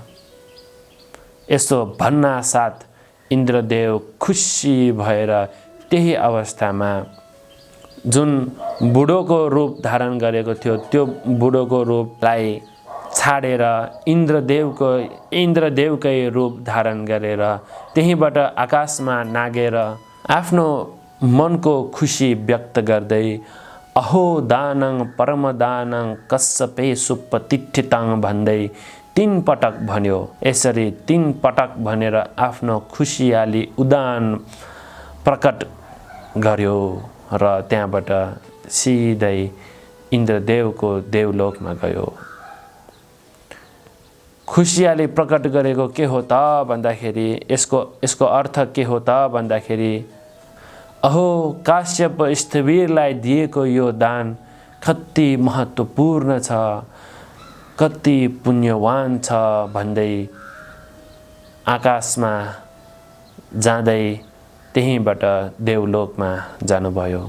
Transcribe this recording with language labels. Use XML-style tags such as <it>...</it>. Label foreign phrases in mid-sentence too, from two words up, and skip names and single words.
<ne>यसो भन्नासाथ इन्द्रदेव खुसी भएर त्यही अवस्थामा जुन बुढोको रूप धारण गरेको थियो त्यो बुढोको रूपलाई छाडेर इन्द्रदेवकै रूप धारण गरेर त्यहीबाट आकाशमा नागेर आफ्नो मनको खुसी व्यक्त गर्दै</ne> <pi>अहो दानं परमदानं कश्यपे सुपतिष्ठितां</pi> <ne>भन्दै 3 पटक भन्यो। यसरी 3 पटक भनेर आफ्नो खुसियाली उदान प्रकट गर्यो र त्यहाँबाट सिधै इन्द्रदेवको देवलोकमा गयो। खुसियाली प्रकट गरेको के हो त भन्दाखेरि यसको अर्थ के हो त भन्दाखेरि अहो काश्यप स्थविरलाई दिएको यो दान कति महत्त्वपूर्ण छ, कति पुण्यवान छ भन्दै आकाशमा जाँदै त्यहीँबाट देवलोकमा जानुभयो।</ne>